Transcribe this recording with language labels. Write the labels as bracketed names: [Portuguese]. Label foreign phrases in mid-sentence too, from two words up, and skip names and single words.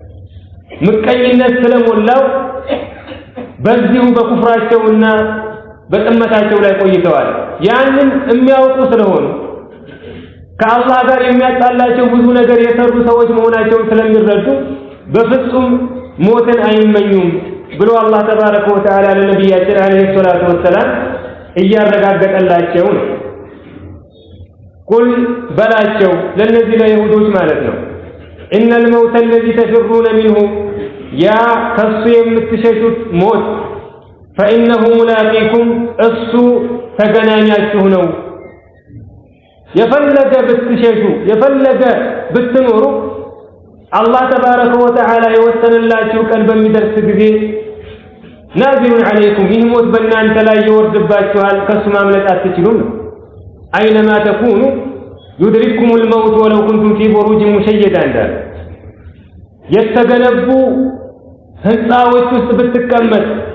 [Amharic] ስለደረቀ ምቀኝነት ስለሞላው በዚሁ በኩፍራቸውና በጥመታቸው ላይ ቆይተዋል። ያንን የሚያውቁ ስለሆኑ ከአላህ ጋር የሚያጣላቸው ብዙ ነገር የሰሩ ሰዎች መሆናቸውን ስለሚረዱ በፍጹም ሞትን አይመኙም ብሎ አላህ [Arabic] تبارك وتعالى [Amharic] ለነቢያችን [Arabic] عليه الصلاة والسلام [Amharic] እያረጋገጠላቸው ነው። ቁል በላቸው ለነዚህ ለይሁዶች ማለት ነው [Arabic] إن الموت الذي تفرون منه [Amharic] ያ ከሱ የምትሸሹት ሞት [Arabic] فإنه ملاقيكم [Amharic] እሱ ተገናኛችሁ ነው። የፈለገ ብትሸሹ የፈለገ ብትኖሩ አላህ [Arabic] تبارك وتعالى [Amharic] የወሰነላችሁ ቀን በሚደርስ ጊዜ [Arabic] نازل عليكم [Amharic] ይህ ሞት በእናንተ ላይ ይወርድባችኋል፣ ከሱ ማምለጥ አትችሉም ነው። [Arabic] أينما تكونوا يدرككم الموت ولو كنتم في بروج مشيدة [Amharic] እንዳለ የተገነቡ ህንፃዎች ውስጥ ብትቀመጥ